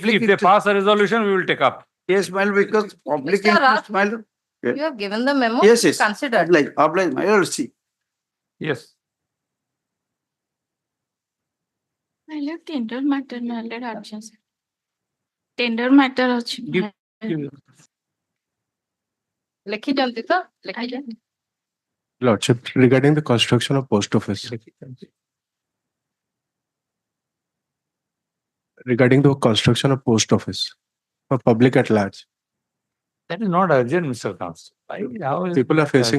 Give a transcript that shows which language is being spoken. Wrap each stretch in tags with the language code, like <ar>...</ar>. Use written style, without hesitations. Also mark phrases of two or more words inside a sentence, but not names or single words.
<en>If they pass a resolution, we will take up. Yes, my lord, because public Mr. Raj, interest, my lord. You have given the memo. Yes, yes. Considered. Oblige, my lord, see. Yes. My lord, tender matter, my lord, urgency. Tender matter ଅଛି. Give-</en> <or>ଲେଖିଛନ୍ତି ତ? ଲେଖିଛନ୍ତି?</or> <en>Lordship, regarding the construction of post office. Regarding the construction of post office for public at large. That is not urgent, Mr. Council. How is People are that facing</en>